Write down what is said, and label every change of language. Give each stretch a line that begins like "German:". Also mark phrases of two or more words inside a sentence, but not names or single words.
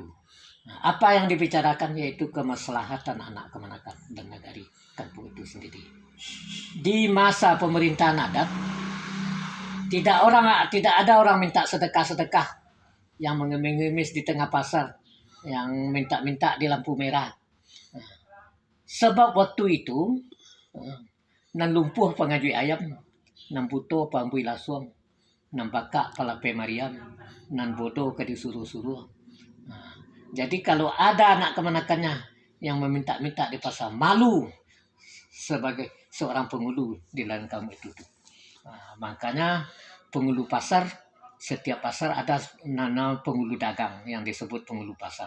Indonesian: Apa yang dibicarakan yaitu kemaslahatan anak kemenakan dan negari kampung itu sendiri. Di masa pemerintahan adat, tidak ada orang minta sedekah yang mengemis-ngemis di tengah pasar, yang minta-minta di lampu merah. Sebab waktu itu
Minangkabau: nan lumpuh pangajui ayam, nan buto pambui lasuang, nan bakak palape Mariam, nan bodoh ke disuruh-suruh.
Indonesian: Jadi kalau ada anak kemenakannya yang meminta-minta di pasar, malu sebagai seorang penghulu di dalam kampung itu. Makanya penghulu pasar, setiap pasar ada nama penghulu dagang yang disebut penghulu pasar.